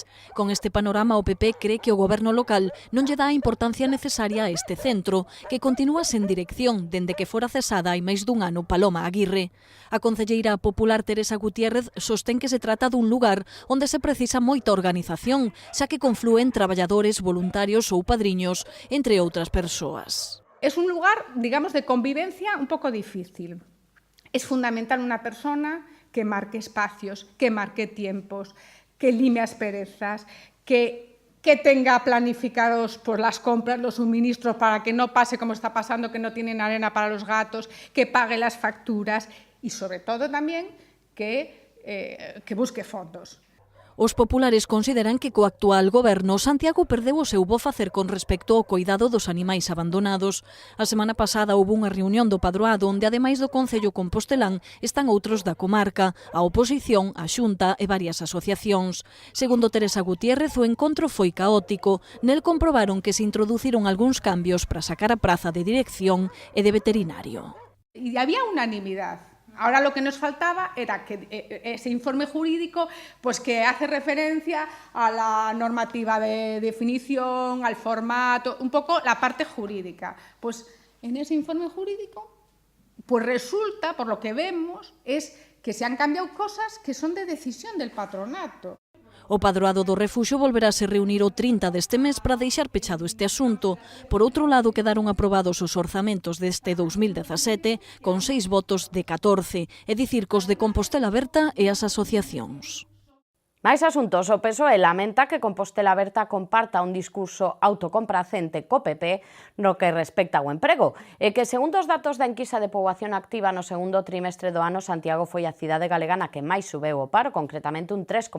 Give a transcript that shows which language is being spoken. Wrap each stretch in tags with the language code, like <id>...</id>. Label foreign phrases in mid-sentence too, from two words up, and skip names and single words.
<gl>Con este panorama, o PP cree que o goberno local non lle dá a importancia necesaria a este centro, que continúa sen dirección dende que fora cesada hai máis dun ano Paloma Aguirre. A concelleira popular Teresa Gutiérrez sostén que se trata dun lugar onde se precisa moita organización, xa que conflúen traballadores, voluntarios ou padriños, entre outras persoas.</gl> <es>Es un lugar, digamos, de convivencia un poco difícil. Es fundamental una persona que marque espacios, que marque tiempos, que lime asperezas, que tenga planificados pues, las compras, los suministros para que no pase como está pasando, que no tienen arena para los gatos, que pague las facturas y sobre todo también que busque fondos.</es> <gl>Os populares consideran que co actual goberno Santiago perdeu o seu bo facer con respecto ao coidado dos animais abandonados. A semana pasada houve unha reunión do Padroado onde, ademais do Concello compostelán, están outros da comarca, a oposición, a Xunta e varias asociacións. Segundo Teresa Gutiérrez, o encontro foi caótico. Nel comprobaron que se introduciron algúns cambios para sacar a praza de dirección e de veterinario.</gl> <es>Y había unanimidad. Ahora lo que nos faltaba era que ese informe jurídico, pues que hace referencia a la normativa de definición, al formato, un poco la parte jurídica. Pues en ese informe jurídico, pues resulta, por lo que vemos, es que se han cambiado cosas que son de decisión del patronato.</es> <gl>O Padroado do Refuxio volverase reunir o 30 deste mes para deixar pechado este asunto. Por outro lado, quedaron aprobados os orzamentos deste 2017 con 6 votos de 14, é dicir, cos de Compostela Aberta e as asociacións. Máis asuntos, o PSOE lamenta que Compostela Aberta comparta un discurso autocompracente co PP no que respecta ao emprego e que, segundo os datos da enquisa de poboación activa no segundo trimestre do ano, Santiago foi a cidade galega na que máis subeu o paro, concretamente un 3,2%.</gl>